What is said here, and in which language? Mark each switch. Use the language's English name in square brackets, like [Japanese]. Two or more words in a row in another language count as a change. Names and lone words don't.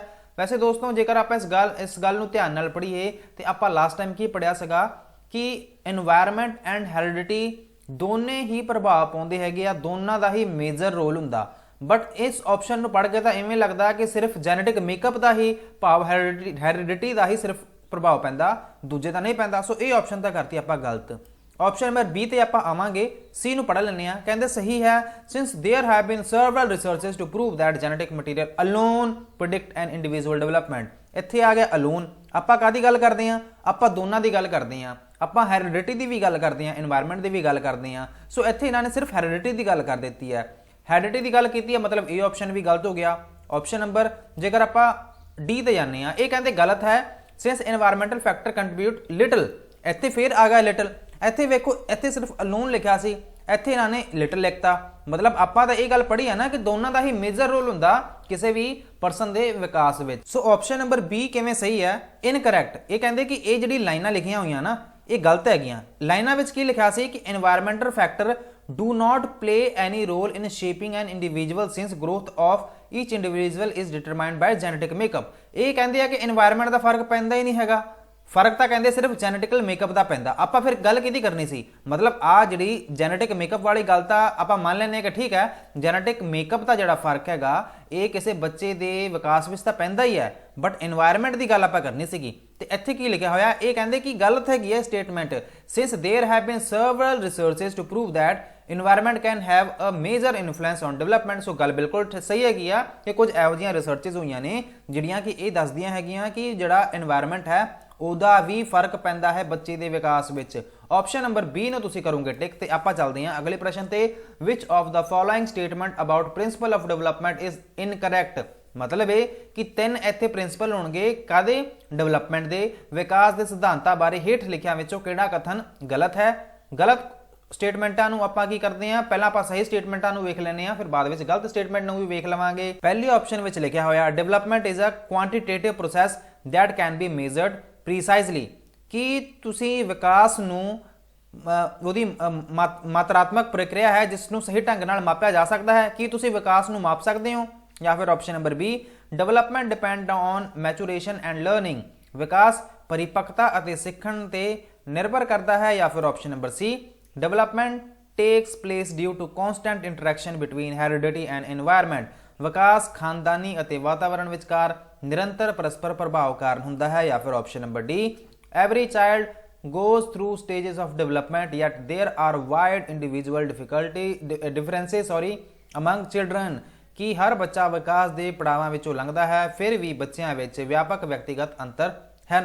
[Punjabi] ਵੈਸੇ ਦੋਸਤੋ ਜੇਕਰ ਆਪਾਂ ਇਸ ਗੱਲ ਨੂੰ ਧਿਆਨ ਨਾਲ ਪੜ੍ਹੀਏ ਤੇ ਆਪਾਂ [English] last time [Punjabi] ਕੀ ਪੜ੍ਹਿਆ ਸੀਗਾ ਕਿ [English] environment and heredity [Punjabi] ਦੋਨੇ ਹੀ ਪ੍ਰਭਾਵ ਪਾਉਂਦੇ ਹੈਗੇ ਆ, ਦੋਨਾਂ ਦਾ ਹੀ [English] major role [Punjabi] ਹੁੰਦਾ। ਬਟ ਇਸ ਆਪਸ਼ਨ ਨੂੰ ਪੜ੍ਹ ਕੇ ਤਾਂ ਇਵੇਂ ਲੱਗਦਾ ਕਿ ਸਿਰਫ [English] genetic makeup [Punjabi] ਦਾ ਹੀ ਭਾਵ ਹੈਰੀਡਿਟੀ ਦਾ ਹੀ ਸਿਰਫ ਪ੍ਰਭਾਵ ਪੈਂਦਾ, ਦੂਜੇ ਤਾਂ ਨਹੀਂ ਪੈਂਦਾ। ਸੋ ਇਹ ਆਪਸ਼ਨ ਤਾਂ ਕਰਤੀ ਆਪਾਂ ਗਲਤ। [English] option number B [Punjabi] ਤੇ ਆਪਾਂ ਆਵਾਂਗੇ, ਸੀ ਨੂੰ ਪੜ੍ਹ ਲੈਂਦੇ ਆ। ਕਹਿੰਦੇ ਸਹੀ ਹੈ, [English] since there have been several researches to prove that genetic material alone predict an individual development, [Punjabi] ਇੱਥੇ ਆ ਗਿਆ alone। ਆਪਾਂ ਕਾਹਦੀ ਗੱਲ ਕਰਦੇ ਆ? ਆਪਾਂ ਦੋਨਾਂ ਦੀ ਗੱਲ ਕਰਦੇ ਆ, ਆਪਾਂ ਹੈਰੀਡਿਟੀ ਦੀ ਵੀ ਗੱਲ ਕਰਦੇ ਆ, এনवायरमेंट ਦੀ ਵੀ ਗੱਲ ਕਰਦੇ ਆ। ਸੋ ਇੱਥੇ ਇਹਨਾਂ ਨੇ ਸਿਰਫ ਹੈਰੀਡਿਟੀ ਦੀ ਗੱਲ ਕਰ ਦਿੱਤੀ ਹੈ, ਹੈਰੀਡਿਟੀ ਦੀ ਗੱਲ ਕੀਤੀ ਹੈ, ਮਤਲਬ ਇਹ ਆਪਸ਼ਨ ਵੀ ਗਲਤ ਹੋ ਗਿਆ। [English] option number [Punjabi] ਜੇਕਰ ਆਪਾਂ ਡੀ ਤੇ ਜਾਂਦੇ ਆ, ਇਹ ਕਹਿੰਦੇ ਗਲਤ ਹੈ, [English] since environmental factor contribute little, [Punjabi] ਇੱਥੇ ਫੇਰ ਆ ਗਿਆ ਲਿਟਲ। ਇੱਥੇ ਵੇਖੋ, ਇੱਥੇ ਸਿਰਫ ਅਲੋਨ ਲਿਖਿਆ ਸੀ, ਇੱਥੇ ਇਹਨਾਂ ਨੇ ਲਿਟਲ ਲਿਖਤਾ। ਮਤਲਬ ਆਪਾਂ ਤਾਂ ਇਹ ਗੱਲ ਪੜ੍ਹੀ ਆ ਨਾ ਕਿ ਦੋਨਾਂ ਦਾ ਹੀ [English] major role [Punjabi] ਹੁੰਦਾ ਕਿਸੇ ਵੀ ਪਰਸਨ ਦੇ ਵਿਕਾਸ ਵਿੱਚ। ਸੋ [English] option number B [Punjabi] ਕਿਵੇਂ ਸਹੀ ਹੈ? ਇਨਕਰੈਕਟ। ਇਹ ਕਹਿੰਦੇ ਕਿ ਇਹ ਜਿਹੜੀ ਲਾਈਨਾਂ ਲਿਖੀਆਂ ਹੋਈਆਂ ਨਾ ਇਹ ਗਲਤ ਹੈਗੀਆਂ। ਲਾਈਨਾਂ ਵਿੱਚ ਕੀ ਲਿਖਿਆ ਸੀ ਕਿ [English] environmental factor do not play any role in shaping an individual since growth of each individual is determined by genetic makeup। [Punjabi] ਇਹ ਕਹਿੰਦੇ ਆ ਕਿ environment ਦਾ ਫਰਕ ਪੈਂਦਾ ਹੀ ਨਹੀਂ ਹੈਗਾ, ਫਰਕ ਤਾਂ ਕਹਿੰਦੇ ਸਿਰਫ [English] genetical makeup [Punjabi] ਦਾ ਪੈਂਦਾ। ਆਪਾਂ ਫਿਰ ਗੱਲ ਕਿਹਦੀ ਕਰਨੀ ਸੀ? ਮਤਲਬ ਆ ਜਿਹੜੀ [English] genetic makeup [Punjabi] ਵਾਲੀ ਗੱਲ ਤਾਂ ਆਪਾਂ ਮੰਨ ਲੈਂਦੇ ਕਿ ਠੀਕ ਹੈ, [English] genetic makeup [Punjabi] ਦਾ ਜਿਹੜਾ ਫਰਕ ਹੈਗਾ ਇਹ ਕਿਸੇ ਬੱਚੇ ਦੇ ਵਿਕਾਸ ਵਿੱਚ ਤਾਂ ਪੈਂਦਾ ਹੀ ਹੈ, ਬਟ এনवायरमेंट ਦੀ ਗੱਲ ਆਪਾਂ ਕਰਨੀ ਸੀਗੀ। ਤੇ ਇੱਥੇ ਕੀ ਲਿਖਿਆ ਹੋਇਆ? ਇਹ ਕਹਿੰਦੇ ਕਿ ਗਲਤ ਹੈਗੀ ਹੈ ਸਟੇਟਮੈਂਟ, [English] since there have been several researches to prove that environment can have a major influence on development। [Punjabi] ਸੋ ਗੱਲ ਬਿਲਕੁਲ ਸਹੀ ਹੈਗੀ ਆ ਕਿ ਕੁਝ ਇਹੋ ਜਿਹੀਆਂ ਰਿਸਰਚਸ ਹੋਈਆਂ ਨੇ ਜਿਹੜੀਆਂ ਕਿ ਇਹ ਦੱਸਦੀਆਂ ਹੈਗੀਆਂ ਕਿ ਜਿਹੜਾ এনवायरमेंट ਹੈ ਉਹਦਾ ਵੀ ਫਰਕ ਪੈਂਦਾ ਹੈ ਬੱਚੇ ਦੇ ਵਿਕਾਸ ਵਿੱਚ। [English] option number B [Punjabi] ਨੂੰ ਤੁਸੀਂ ਕਰੋਗੇ ਟਿਕ। ਤੇ ਆਪਾਂ ਚੱਲਦੇ ਹਾਂ ਅਗਲੇ ਪ੍ਰਸ਼ਨ ਤੇ। [English] which of the following statement about principle of development is incorrect? [Punjabi] ਮਤਲਬ ਇਹ ਕਿ ਤਿੰਨ ਇੱਥੇ ਪ੍ਰਿੰਸੀਪਲ ਹੋਣਗੇ ਕਾਦੇ? ਡਿਵੈਲਪਮੈਂਟ ਦੇ, ਵਿਕਾਸ ਦੇ ਸਿਧਾਂਤਾਂ ਬਾਰੇ ਹੇਠ ਲਿਖਿਆਂ ਵਿੱਚੋਂ ਕਿਹੜਾ ਕਥਨ ਗਲਤ ਹੈ? ਗਲਤ ਸਟੇਟਮੈਂਟਾਂ ਨੂੰ ਆਪਾਂ ਕੀ ਕਰਦੇ ਆ, ਪਹਿਲਾਂ ਆਪਾਂ ਸਹੀ ਸਟੇਟਮੈਂਟਾਂ ਨੂੰ ਵੇਖ ਲੈਂਦੇ ਆ, ਫਿਰ ਬਾਅਦ ਵਿੱਚ ਗਲਤ ਸਟੇਟਮੈਂਟ ਨੂੰ ਵੀ ਵੇਖ ਲਵਾਂਗੇ। ਪਹਿਲੀ ਆਪਸ਼ਨ ਵਿੱਚ ਲਿਖਿਆ ਹੋਇਆ [English] development is a quantitative process that can be measured precisely, [Punjabi] ਕਿ ਤੁਸੀਂ ਵਿਕਾਸ ਨੂੰ ਉਹਦੀ ਮਾਤਰਾਤਮਕ ਪ੍ਰਕਿਰਿਆ ਹੈ ਜਿਸ ਨੂੰ ਸਹੀ ਢੰਗ ਨਾਲ ਮਾਪਿਆ ਜਾ ਸਕਦਾ ਹੈ। ਕੀ ਤੁਸੀਂ ਵਿਕਾਸ ਨੂੰ ਮਾਪ ਸਕਦੇ ਹੋ? ਜਾਂ ਫਿਰ [English] option number B development depend on maturation and learning, [Punjabi] ਵਿਕਾਸ ਪਰਿਪੱਕਤਾ ਅਤੇ ਸਿੱਖਣ ਤੇ [Hindi] निर्भर करता है, या [English] फिर option number C development takes place due to constant interaction between heredity and environment, [Hindi] विकास खानदानी [Punjabi] ਅਤੇ ਵਾਤਾਵਰਣ ਵਿਚਕਾਰ ਨਿਰੰਤਰ ਪਰਸਪਰ ਪ੍ਰਭਾਵ ਕਾਰਨ ਹੁੰਦਾ ਹੈ, ਜਾਂ ਫਿਰ [English] option number D every child goes through stages of development yet there are wide individual differences among children, [Punjabi] ਕਿ ਹਰ ਬੱਚਾ ਵਿਕਾਸ ਦੇ ਪੜਾਵਾਂ ਵਿੱਚੋਂ ਲੰਘਦਾ ਹੈ, ਫਿਰ ਵੀ ਬੱਚਿਆਂ ਵਿੱਚ ਵਿਆਪਕ ਵਿਅਕਤੀਗਤ ਅੰਤਰ ਹਨ।